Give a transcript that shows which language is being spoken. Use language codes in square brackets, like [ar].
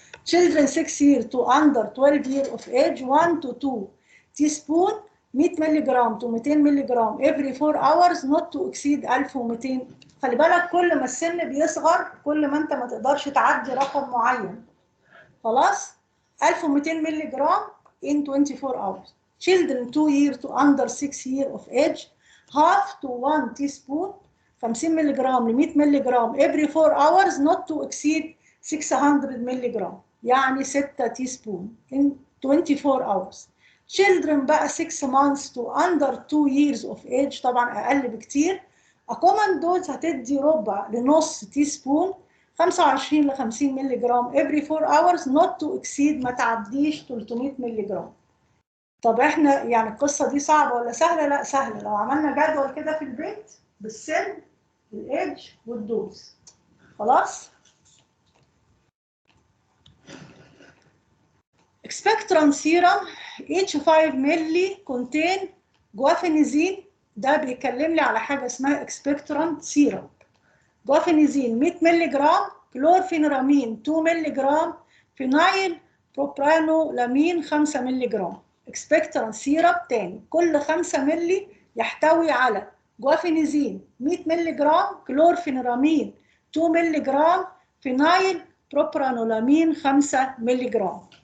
[en] Children 6 years to under 12 years of age 1 to 2 teaspoon 100 ملغ to 200 ملغ every 4 hours not to exceed 1200. [ar] خلي بالك كل ما السن بيصغر كل ما انت ما تقدرش تعدي رقم معين. خلاص؟ 1200 ملغ [en] in 24 hours. Children 2 years to under 6 years of age half to 1 teaspoon 50 ملغ ل 100 ملغ every 4 hours not to exceed 600 ملغ. [ar] يعني 6 تي سبون [en] in 24 hours. children بقى 6 months to under 2 years of age [ar] طبعا اقل بكتير. a common dose هتدي ربع لنص تي سبون 25 ل 50 مللي جرام [en] every 4 hours not to exceed [ar] ما تعديش 300 مللي جرام. طب احنا يعني القصه دي صعبه ولا سهله؟ لا سهله لو عملنا جدول كده في البيت بالسن الايدج والدوز. خلاص. [en] expectorant serum each 5 مللي contain guaifenesin. [ar] ده بيكلم لي على حاجه اسمها expectorant serum. جوافينيزين 100 مللي جرام، كلورفينرامين 2 مللي جرام، فينايل بروبرانولامين 5 مللي جرام. expectorant سيرب تاني كل 5 مللي يحتوي على جوافينيزين 100 مللي جرام، كلورفينرامين 2 مللي جرام، فينايل بروبرانولامين 5 مللي جرام.